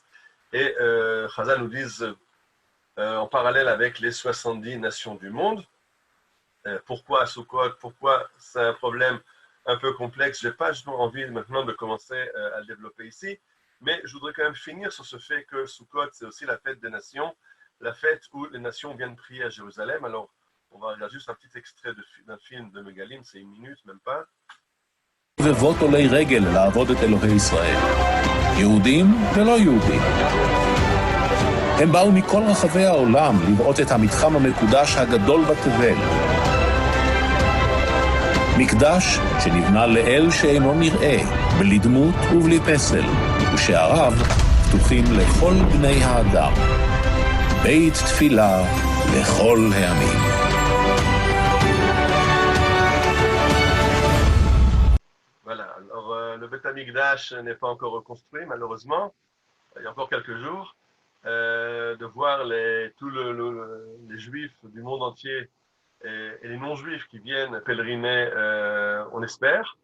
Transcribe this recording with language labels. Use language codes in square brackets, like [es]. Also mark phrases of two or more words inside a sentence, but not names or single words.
[fr] Et Chazal nous disent, en parallèle avec les 70 nations du monde, pourquoi à Sukkot, pourquoi c'est un problème un peu complexe. Je n'ai pas envie maintenant de commencer à le développer ici, mais je voudrais quand même finir sur ce fait que Sukkot, c'est aussi la fête des nations, la fête où les nations viennent prier à Jérusalem. Alors, on va regarder juste un petit extrait d'un film de Megalim, c'est une minute, même pas. [he] ובבות עולי רגל לעבוד את אלוהי ישראל, יהודים ולא יהודים. הם באו מכל רחבי העולם לראות את המתחם המקודש הגדול בתבל. מקדש שנבנה לאל שאינו נראה, בלי דמות ובלי פסל, ושעריו פתוחים לכל בני האדם. בית תפילה לכל העמים. [fr] Voilà, alors le [he] בית המקדש [fr] n'est pas encore reconstruit, malheureusement. Il y a encore quelques jours. De voir tous les juifs du monde entier et les non-juifs qui viennent pèleriner, on espère.